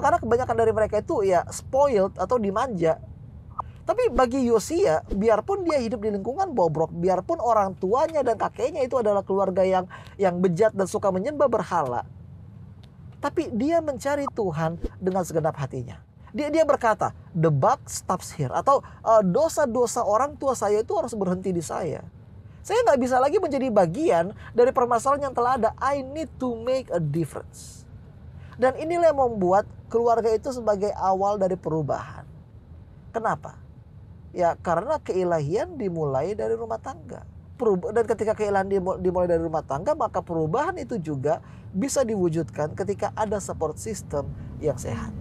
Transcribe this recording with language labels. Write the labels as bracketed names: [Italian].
[Indonesian] Karena kebanyakan dari mereka itu ya spoiled atau dimanja. Tapi bagi Yosia, biarpun dia hidup di lingkungan bobrok, biarpun orang tuanya dan kakeknya itu adalah keluarga yang bejat dan suka menyembah berhala, tapi dia mencari Tuhan dengan segenap hatinya. Dia berkata, [English] the buck stops here, [Indonesian] atau dosa-dosa orang tua saya itu harus berhenti di saya. Saya nggak bisa lagi menjadi bagian dari permasalahan yang telah ada. [English] I need to make a difference. [Indonesian] Dan inilah yang membuat keluarga itu sebagai awal dari perubahan. Kenapa? Ya karena keilahian dimulai dari rumah tangga. Dan ketika keilahian dimulai dari rumah tangga, maka perubahan itu juga bisa diwujudkan ketika ada support system yang sehat.